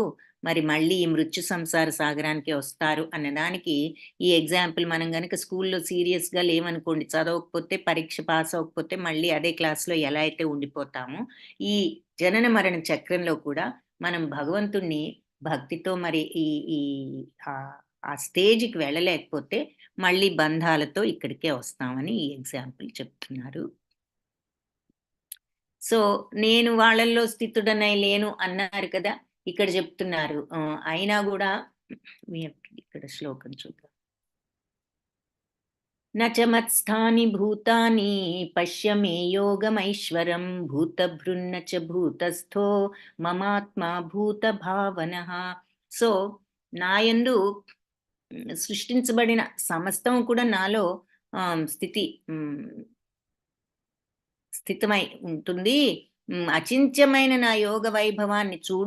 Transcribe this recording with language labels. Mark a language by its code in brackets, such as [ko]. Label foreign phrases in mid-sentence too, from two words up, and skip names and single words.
[te] మరి మళ్ళీ ఈ మృత్యు సంసార సాగరానికి వస్తారు అన్నదానికి ఈ ఎగ్జాంపుల్ మనం గనక స్కూల్‌లో సీరియస్‌గా లేమనుకోండి, చదవకపోతే పరీక్ష పాస్ అవ్వకపోతే మళ్ళీ అదే క్లాస్‌లో ఎలా అయితే ఉండిపోతామో, ఈ జనన మరణ చక్రంలో కూడా మనం భగవంతుడిని భక్తితో మరి ఈ ఈ ఆ స్టేజ్‌కి వెళ్ళలేకపోతే మళ్ళీ బంధాలతో ఇక్కడికే వస్తామని ఈ ఎగ్జాంపుల్ చెప్తున్నారు. సో, నేను వాళ్ళల్లో స్థితుడనై లేను అన్నారు కదా! ఇక్కడ చెప్తున్నారు. అయినా గూడా ఇక్కడ శ్లోకం చూద్దాం. [sa] न च मत्स्थानि भूतानि पश्य मे योगमैश्वरं भूतभृन्न च भूतस्थो మమాత్మా భూతభావనః. [te] సో, నాయందు సృష్టించబడిన సమస్తం కూడా నాలో స్థితి స్థితమై ఉంటుంది. అచింత్యమైన నా యోగ వైభవాన్ని చూడు.